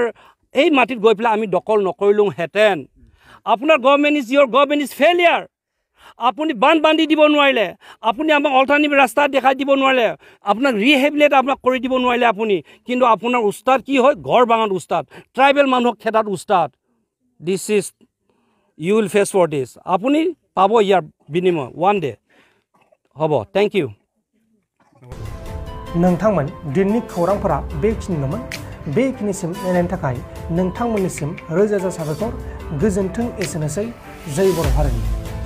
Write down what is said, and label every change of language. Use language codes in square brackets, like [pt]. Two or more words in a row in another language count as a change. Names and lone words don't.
[as] এই মাটিত গৈ পেলাই আমি দখল নকৰিলোহেঁতেন আপোনাৰ [en] government is failure [as] আপুনি বান্ধি দিব নোৱাৰিলে আপুনি আমাক অল্টাৰনেটিভ ৰাস্তা দেখাই দিব নোৱাৰিলে আপোনাক ৰিহেবিলেট আপোনাক কৰি দিব নোৱাৰিলে আপুনি কিন্তু আপোনাৰ উস্তাদ কি হয় ঘৰ ভাঙাত উস্তাদ ট্ৰাইবেল মানুহক খেদাত উস্তাদ [en] this is you will face for this [as] আপুনি পাব ইয়াৰ বিনিময় [en] one day [as] হ'ব [en] thank you [brx] नोंथांमोन दिननि खौरांफोरा बेखिनिनोमोन बेखिनिसिम नायनायनि थाखाय नोंथांमोननिसिम रोजा रोजा साबायखर। गोजोन्थों एसेनोसै। जय बर' हारिनि।